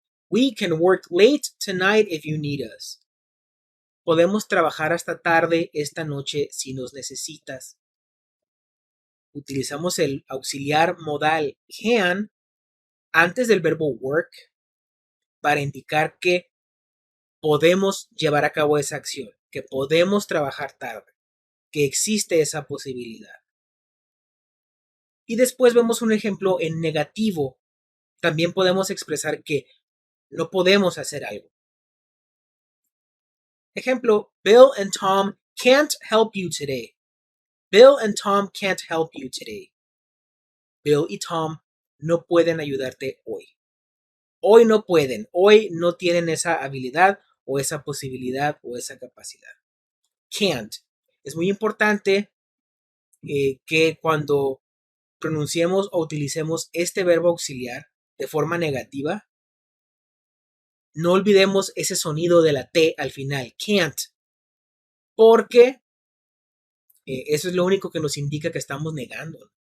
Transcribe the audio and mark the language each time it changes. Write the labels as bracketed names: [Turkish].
[English] We can work late tonight if you need us. [Spanish] Podemos trabajar hasta tarde esta noche si nos necesitas. Utilizamos el auxiliar modal can antes del verbo work para indicar que podemos llevar a cabo esa acción, que podemos trabajar tarde, que existe esa posibilidad. Y después vemos un ejemplo en negativo. También podemos expresar que no podemos hacer algo. [English] Ejemplo: Bill and Tom can't help you today. Bill and Tom can't help you today. [Spanish] Bill y Tom no pueden ayudarte hoy. Hoy no pueden, hoy no tienen esa habilidad o esa posibilidad o esa capacidad. Can't. Es muy importante que cuando pronunciemos o utilicemos este verbo auxiliar de forma negativa, no olvidemos ese sonido de la T al final, can't, porque eso es lo único que nos indica que estamos negando.